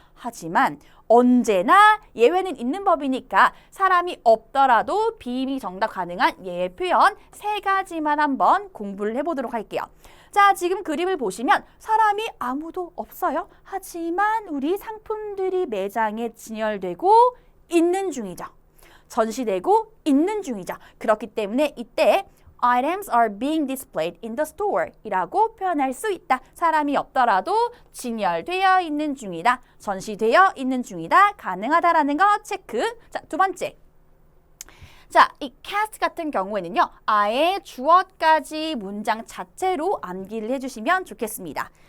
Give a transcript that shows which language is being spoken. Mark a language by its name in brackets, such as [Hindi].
[Korean] 하지만 언제나 예외는 있는 법이니까 사람이 없더라도 being이 정답 가능한 예외 표현 세 가지만 한번 공부를 해보도록 할게요. 자, 지금 그림을 보시면 사람이 아무도 없어요. 하지만 우리 상품들이 매장에 진열되고 있는 중이죠. 전시되고 있는 중이죠. 그렇기 때문에 이때 [English] Items are being displayed in the store [Korean] 이라고 표현할 수 있다. 사람이 없더라도 진열되어 있는 중이다. 전시되어 있는 중이다. 가능하다라는 거 체크. 자, 두 번째. 자, 이 cast 같은 경우에는요. 아예 주어까지 문장 자체로 암기를 해주시면 좋겠습니다.